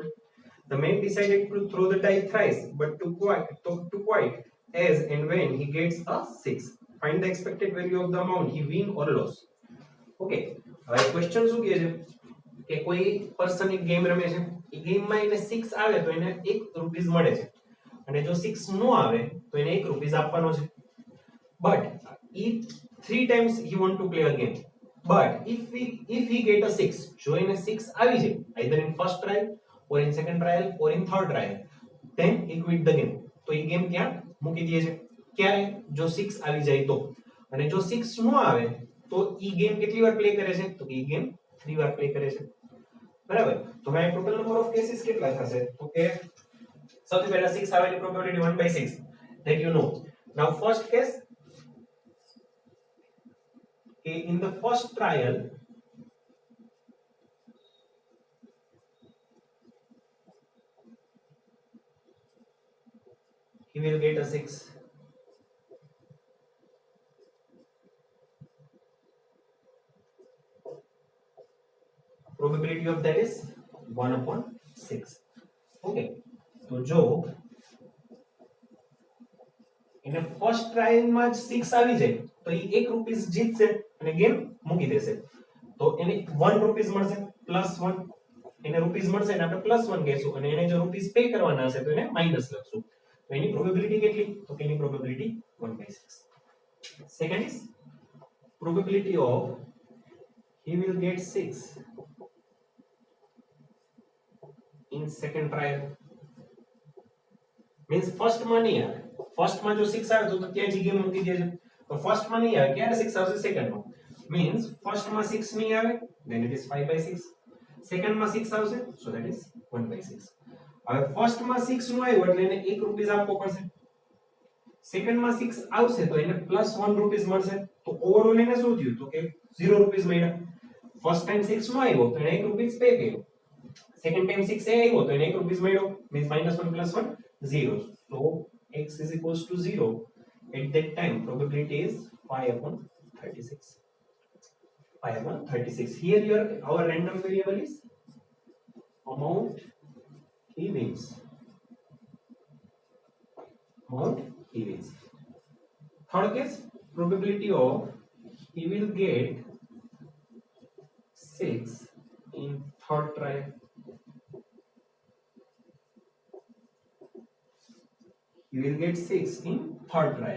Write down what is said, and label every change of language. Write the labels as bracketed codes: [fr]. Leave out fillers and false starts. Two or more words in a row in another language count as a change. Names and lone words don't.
[en] The man decided to throw the die thrice, but to quite as and when he gets a 6. Find the expected value of the amount he win or lose. [gu] Okay, હવે ક્વેશ્ચન શું કહે છે કે કોઈ પર્સન એક ગેમ રમે છે, એ ગેમમાં એને 6 આવે તો એને 1 રૂપીસ મળે છે, અને જો 6 નો આવે તો એને 1 રૂપીસ આપવાનો છે. [en] But if 3 times he want to play a game, but if he get a 6, [gu] જો એને 6 આવી જાય [en] either in first trial or in second trial or in third trial, then he quit the game. [gu] તો એ ગેમ ત્યાં મૂકી દે છે. ક્યારે? જો 6 આવી જાય તો. અને જો 6 નો આવે તો ઈ ગેમ કેટલી વાર પ્લે કરે છે? તો ઈ ગેમ 3 વાર પ્લે કરે છે. બરાબર? તો હવે [en] total number of cases [gu] કેટલા થશે? તો કે સૌથી પહેલા 6 આવેની પ્રોબેબિલિટી 1/6 [en] that you know. Now first case, Okay, in the first trial, he will get a 6. Probability of that is 1 upon 6. [gu] Okay, તો જો એને [en] first trial [gu] માં જ 6 આવી જાય તો એ 1 રૂપીસ જીતશે અને ગેમ મૂકી દેશે તો એને 1 રૂપીસ મળશે +1 એને રૂપીસ મળશે અને આપણે +1 કહેશું અને એને જો રૂપીસ પે કરવાના હશે તો એને માઈનસ લખશું તો એની પ્રોબેબિલિટી કેટલી તો કે એની પ્રોબેબિલિટી 1/6 [en] second is probability of he will get 6 in second trial means first [gu] માં નહીં આવે ફર્સ્ટ માં જો 6 આવે તો ત્યાં જ ગેમ મૂકી દેજો તો ફર્સ્ટ માં નહીં આવે ક્યારે 6 આવશે સેકન્ડ માં means ફર્સ્ટ માં 6 નહીં આવે [en] then it is 5/6 [gu] સેકન્ડ માં 6 આવશે [en] so that is 1/6 [gu] હવે ફર્સ્ટ માં 6 નું આવ્યું એટલે એને 1 રૂપીસ આપવો પડશે સેકન્ડ માં 6 આવશે તો એને +1 રૂપીસ મળશે તો ઓવરઓલ એને શું થયું તો કે 0 રૂપીસ મળ્યા [en] first time [gu] 6 નો આવ્યો તો એને 1 રૂપીસ પે કર્યો [en] second time [gu] 6 એ આવ્યો તો એને 1 રૂપીસ મળ્યો [en] means -1 +1 0 so x is equals to 0 at that time probability is 5/36 5/36 here your our random variable is amount he wins amount he wins third case probability of he will get 6 in third trial you will get 6 in third trial